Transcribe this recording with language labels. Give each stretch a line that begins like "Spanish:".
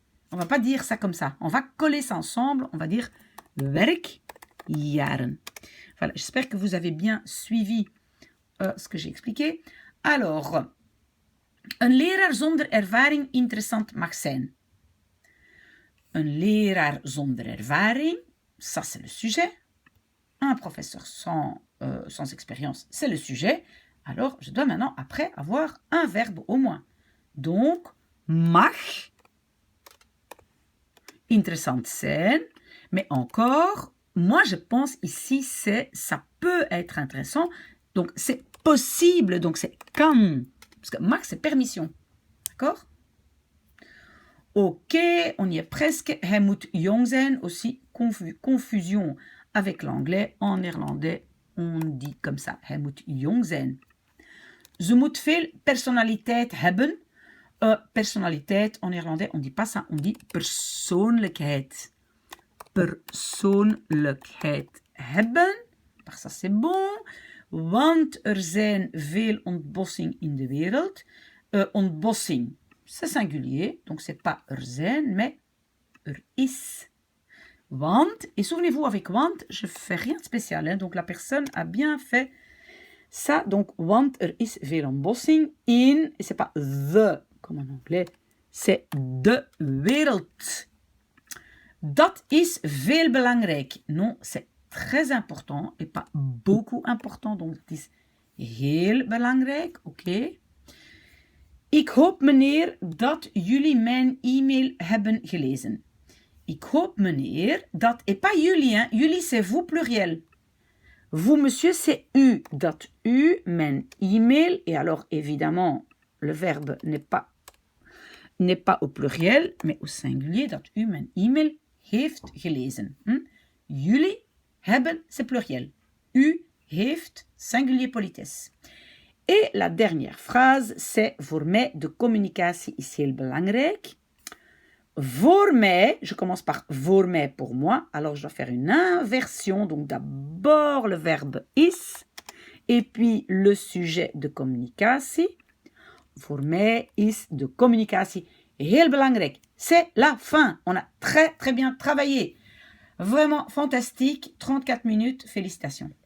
French: On va pas dire ça comme ça. On va coller ça ensemble. On va dire werkjaren. Voilà, j'espère que vous avez bien suivi ce que j'ai expliqué.
Dutch: Alors, een leraar zonder ervaring interessant mag zijn. Een leraar zonder ervaring,
French: ça c'est le sujet. Un professeur sans expérience, c'est le sujet. Alors, je dois maintenant, après, avoir un verbe au moins.
Dutch: Donc, mag interessant zijn.
French: Mais encore, moi, je pense ici, ça peut être intéressant. Donc, c'est possible. Donc, c'est kan. Parce que mag, c'est permission. D'accord? Ok, on y est presque.
Dutch: Hij moet jong zijn.
French: Aussi, confusion avec l'anglais. En néerlandais, on dit comme ça.
Dutch: Hij moet jong zijn. Ze moet veel personaliteit hebben.
French: Personnaliteit, en néerlandais, on dit pas ça. On dit
Dutch: persoonlijkheid. Persoonlijkheid hebben.
French: Parce que ça, c'est bon.
Dutch: Want er zijn veel ontbossing in de wereld.
French: Ontbossing, c'est singulier. Donc, c'est pas
Dutch: er zijn,
French: mais
Dutch: er is.
French: Want, et souvenez-vous, avec want, je fais rien de spécial. Hein, donc, la personne a bien fait ça. Donc,
Dutch: want er is veel ontbossing in.
French: Et c'est pas the, comme en anglais. C'est
Dutch: de wereld. Dat is veel belangrijk.
French: Non, c'est très important et pas beaucoup important.
Dutch: Donc, het is heel belangrijk. Oké. Ik hoop, meneer, dat jullie mijn e-mail hebben gelezen. Ik hoop, meneer, dat...
French: Et pas
Dutch: jullie, hein.
French: Jullie, c'est vous pluriel. Vous, monsieur, c'est u.
Dutch: Dat u mijn e-mail.
French: Et alors, évidemment, le verbe n'est pas au pluriel, mais au singulier.
Dutch: Dat u mijn e-mail heeft gelezen. Jullie hebben,
French: c'est pluriel.
Dutch: U heeft,
French: singulier politesse. Et la dernière phrase, c'est
Dutch: voor mij, de communicatie is heel belangrijk.
French: Voor mij, je commence par voor mij pour moi, alors je dois faire une inversion, donc d'abord le verbe is, et puis le sujet de communicatie.
Dutch: Voor mij is de communicatie heel belangrijk.
French: C'est la fin. On a très très bien travaillé. Vraiment fantastique. 34 minutes. Félicitations.